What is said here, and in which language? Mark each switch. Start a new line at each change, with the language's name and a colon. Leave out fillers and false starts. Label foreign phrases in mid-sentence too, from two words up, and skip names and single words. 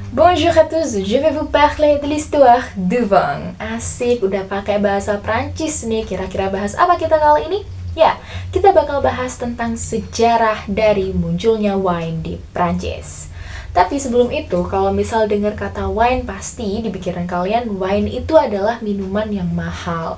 French: Bonjour à tous, je vais vous parler de l'histoire du vin.
Indonesian: Asik, udah pakai bahasa Prancis nih. Kira-kira bahas apa kita kali ini? Ya, kita bakal bahas tentang sejarah dari munculnya wine di Prancis. Tapi sebelum itu, kalau misal dengar kata wine, pasti di pikiran kalian wine itu adalah minuman yang mahal.